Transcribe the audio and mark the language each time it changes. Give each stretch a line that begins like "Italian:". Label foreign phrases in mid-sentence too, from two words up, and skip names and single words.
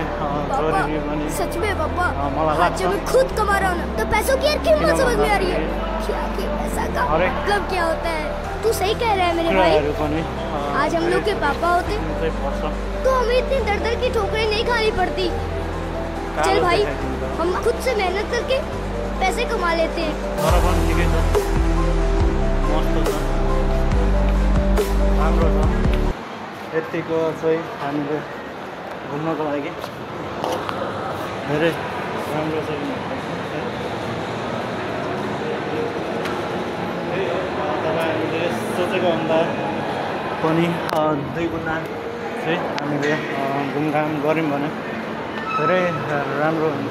Hindi: पापा सच में पापा आज जब मैं खुद कमा रहा हूँ ना तो पैसों की यार कीमत समझ में आ रही है कि आखिर पैसा का मतलब क्या होता है। तू सही कह रहा है मेरे भाई, आज हम लोग के पापा होते तो हमें इतनी दर की ठोकरें नहीं खानी पड़ती। चल भाई हम खुद से मेहनत करके पैसे कमा लेते हैं।
Nepali: यतिको चाहिँ हामीले घुम्नको लागि धेरै राम्रो छ। तपाईँहरूले सोचेको भन्दा पनि 2 गुणा चाहिँ हामीले घुमघाम गऱ्यौँ भने धेरै राम्रो हुन्छ।